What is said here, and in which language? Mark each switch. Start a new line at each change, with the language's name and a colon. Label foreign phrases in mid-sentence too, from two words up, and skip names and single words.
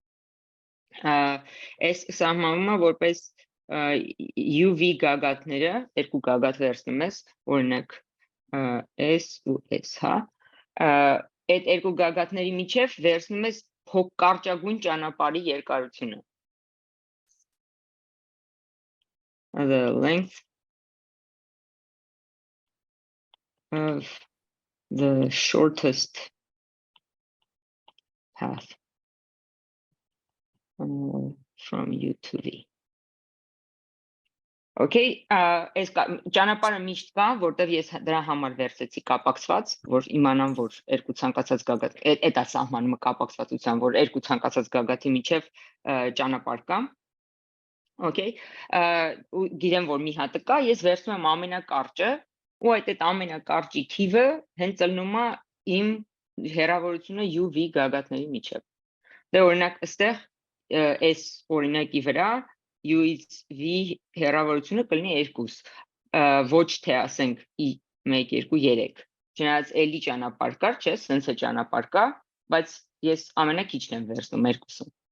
Armenian: այս սահմանում է որպես UV գագաթները, երկու գագաթ վերցնում ես, օրինակ S ու S, հա, այդ երկու գագաթների միջև վերցնում ես կարճագույն ճանապարհի երկարությունը։
English: The length of the shortest path from U to V.
Armenian: Okay, այս ճանապարհը միշտ կա, որտեղ ես դրա համար վերցեցի կապակցված, որ իմանամ, որ երկու ցանկացած գագաթ, այդ է սահմանումը կապակցվածության, որ երկու ցանկացած գագաթի միջև ճանապարհ կա։ Okay, ու գիտեմ, որ մի հատը կա, ես վերցնում եմ ամենակարճը, ու այդ ամենակարճի թիվը հենց ելնում է իմ հեռավորությունը UV գագաթների միջև։ Դե օրինակ այստեղ այս օրինակի վրա U-ից V հեռավորությունը կլինի 2, ոչ թե ասենք 1, 2, 3։ Չնայած էլի ճանապարհ կար, չէ, սենց է ճանապարհ կա, բայց ես ամենակիչն եմ վերցնում 2-ը։